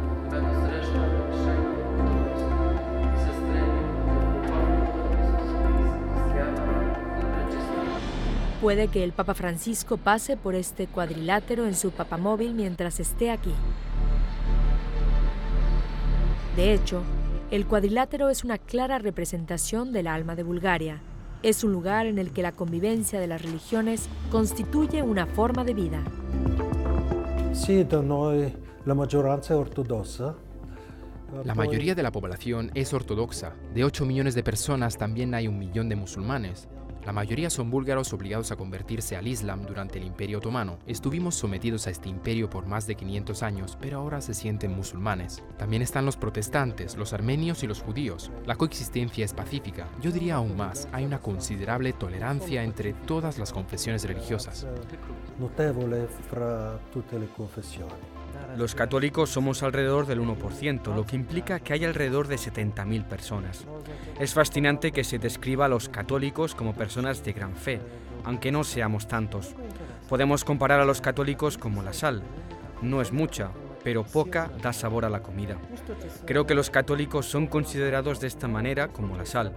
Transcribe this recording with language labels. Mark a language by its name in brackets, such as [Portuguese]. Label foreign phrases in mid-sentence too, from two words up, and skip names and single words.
[Spanish] Puede que el Papa Francisco pase por este cuadrilátero en su papamóvil mientras esté aquí. De hecho, el cuadrilátero es una clara representación del alma de Bulgaria. Es un lugar en el que la convivencia de las religiones constituye una forma de vida. Sí, [Italian] da noi la maggioranza è ortodossa. [Spanish] La mayoría de la población es ortodoxa. De 8 millones de personas también hay 1 millón de musulmanes. La mayoría son búlgaros obligados a convertirse al Islam durante el Imperio Otomano. Estuvimos sometidos a este imperio por más de 500 años, pero ahora se sienten musulmanes. También están los protestantes, los armenios y los judíos. La coexistencia es pacífica. Yo diría aún más, hay una considerable tolerancia entre todas las confesiones religiosas. [Italian] Notevole fra tutte le confessioni. [Spanish] Los católicos somos alrededor del 1%, lo que implica que hay alrededor de 70.000 personas. Es fascinante que se describa a los católicos como personas de gran fe, aunque no seamos tantos. Podemos comparar a los católicos como la sal. No es mucha, pero poca da sabor a la comida. Creo que los católicos son considerados de esta manera como la sal.